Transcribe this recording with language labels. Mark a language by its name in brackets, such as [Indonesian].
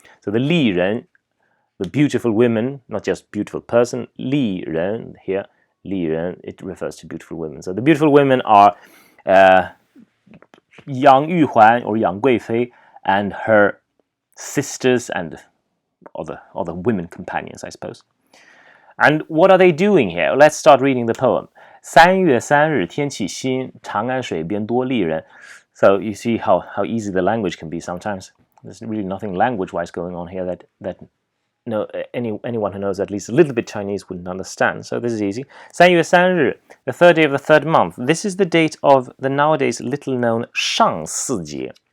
[English] So the Li Ren, the beautiful women, not just beautiful person, Li Ren here, Li Ren, it refers to beautiful women. So the beautiful women are Yang Yuhuan or Yang Guifei and her sisters and other women companions, I suppose. And what are they doing here? Let's start reading the poem. [Chinese] 3月3日天气新，长安水边多丽人. [English] So you see how easy the language can be sometimes. There's really nothing language-wise going on here that anyone who knows at least a little bit Chinese wouldn't understand. So this is easy. 3月3日, the third day of the third month. This is the date of the nowadays little-known Shangsi.